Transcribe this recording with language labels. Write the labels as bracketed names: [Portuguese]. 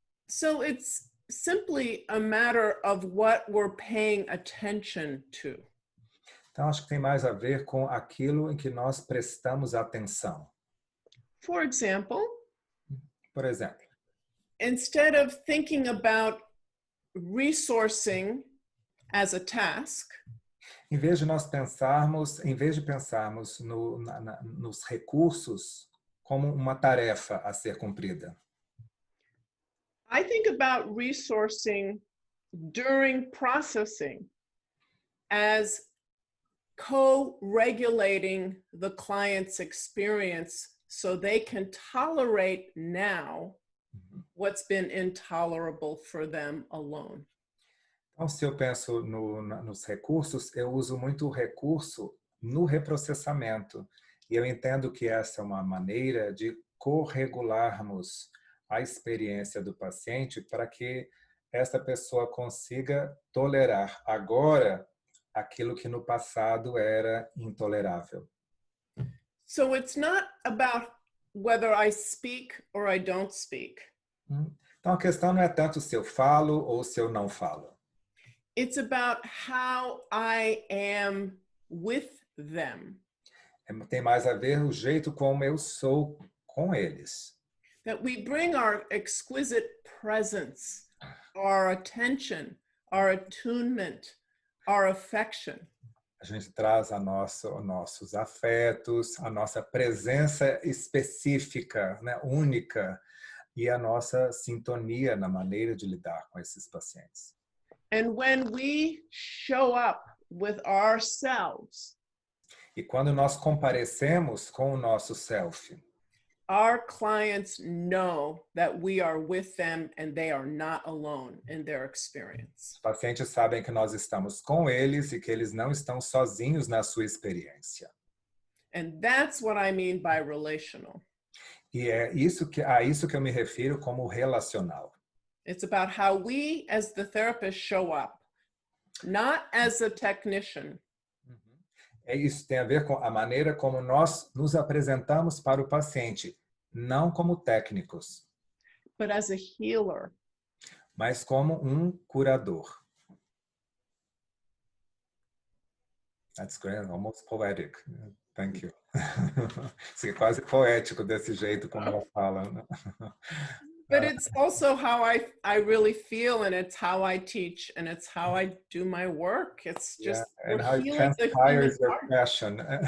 [English] So it's simply a matter of what we're paying attention to. [Portuguese] Então, acho que tem mais a ver com aquilo em que nós prestamos atenção. [English] For example, [Portuguese] por exemplo, [English] instead of thinking about resourcing as a task, [Portuguese] em vez de pensarmos nos recursos como uma tarefa a ser cumprida, [English] I think about resourcing during processing as co-regulating the client's experience so they can tolerate now what's been intolerable for them alone. [Portuguese] Então, se eu penso nos recursos, eu uso muito o recurso no reprocessamento. E eu entendo que essa é uma maneira de corregularmos a experiência do paciente para que essa pessoa consiga tolerar agora aquilo que no passado era intolerável. [English] So it's not about whether I speak or I don't speak. [Portuguese] Então a questão não é tanto se eu falo ou se eu não falo. [English] It's about how I am with them. [Portuguese] Tem mais a ver o jeito como eu sou com eles. [English] That we bring our exquisite presence, our attention, our attunement, our affection. [Portuguese] A gente traz nossos afetos, a nossa presença específica, né, única, e a nossa sintonia na maneira de lidar com esses pacientes. [English] And when we show up with ourselves, [Portuguese] e quando nós comparecemos com o nosso self, [English] our clients know that we are with them and they are not alone in their experience. [Portuguese] Os pacientes sabem que nós estamos com eles e que eles não estão sozinhos na sua experiência. [English] And that's what I mean by relational. [Portuguese] E é a isso que eu me refiro como relacional. [English] It's about how we as the therapist show up, not as a technician. [Portuguese] Isso tem a ver com a maneira como nós nos apresentamos para o paciente, não como técnicos, [English] but as a healer. [Portuguese] mas como um curador. [English] That's great, almost poetic. Thank you. [Portuguese] Isso é quase poético desse jeito como ela fala. Né? [English] But it's also how I really feel, and it's how I teach, and it's how I do my work. It's just and how it transpires your passion.